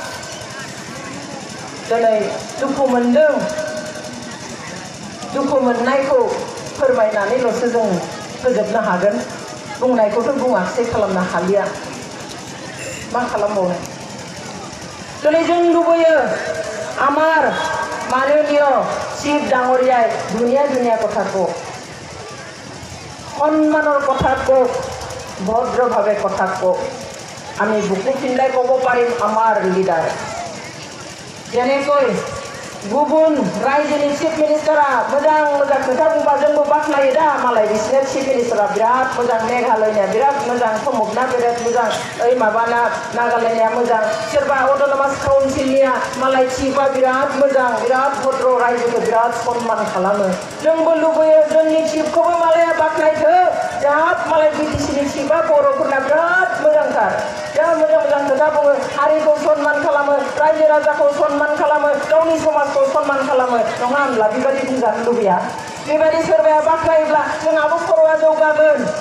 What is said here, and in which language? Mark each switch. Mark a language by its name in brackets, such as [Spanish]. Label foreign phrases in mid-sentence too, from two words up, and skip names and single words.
[Bodo] दिनै दुखु मोनदों दुखु मोननायखौ फोरमायनानैल'सो जों फोजोबनो हागोन बुंनायखौथ' बुङाखसै खालामनो हालिया मा खालामबावनो दिनै जों लुबैयो [Assamese] আমার মাননীয় চিফ ডাঙৰীয়াই ধুনীয়া ধুনীয়া কথা কওক সন্মানৰ কথা কওক ভদ্ৰভাৱে কথা কওক আমি বুকু চিন্তাই ক'ব পাৰিম আমাৰ লিডাৰ যেনেকৈ [Bodo] गुबुन रायजोनि चिफ मिनिस्टारा मोजां मोजां खोथा बुंबा जोंबो बाख्नायो दा मालाय बिसिना चिफ मिनिस्टारा बिराद मोजां मेघालयनिया बिराद मोजां प्रमुखना बिराद मोजां ओइ माबाना नागालेण्डनिया मोजां सोरबा अट'नमास काउन्सिलनिया मालाय चिफआ बिराद मोजां बिराद भद्र रायजोखौ बिराद सन्मान खालामो जोंबो लुबैयो जोंनि चिफखौबो मालाया बाख्नायथो बिराद मालाय बिटिसिनि चिफआ बर'फोरना बिराद मोजांथार बिराद मोजां मोजां खोथा बुङो हारिखौ सन्मान खालामो रायजो राजाखौ सन्मान खालामो गावनि समाजखौ सन्मान खालामो नङा होनब्ला बेबायदि बुंजानो लुबैया बेबायदि सोरबाया बाख्नायोब्ला जोंहाबो खर'आ जौगागोन